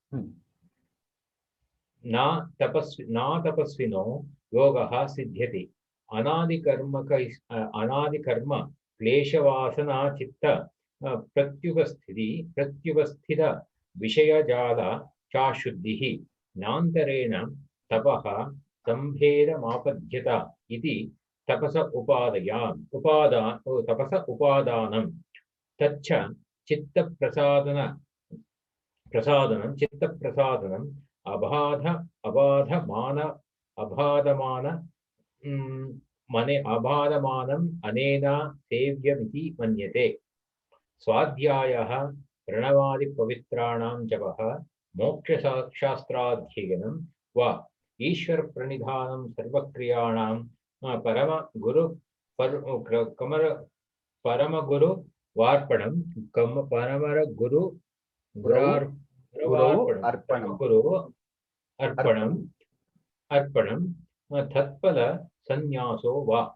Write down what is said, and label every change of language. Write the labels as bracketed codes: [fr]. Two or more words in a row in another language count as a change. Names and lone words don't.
[sa] ना तपस्विनो योगः सिद्ध्यति. अनादिकर्म क्लेशवासना चित्त प्रत्युपस्थित विषयजाल चाशुद्धिः नान्तरेण तपः सम्भेदमापद्यत इति तपस उपादानं तच्च चित्तप्रसादनं अबाधमानं अनेन सेव्यमिति मन्यते. स्वाध्यायः प्रणवादि पवित्राणां जपः मोक्षशास्त्राध्ययनं वा ईश्वर प्रणिधानं सर्वक्रियाणां परमगुरु वार्पणं अर्पणं तत्फल सन्यासो वा.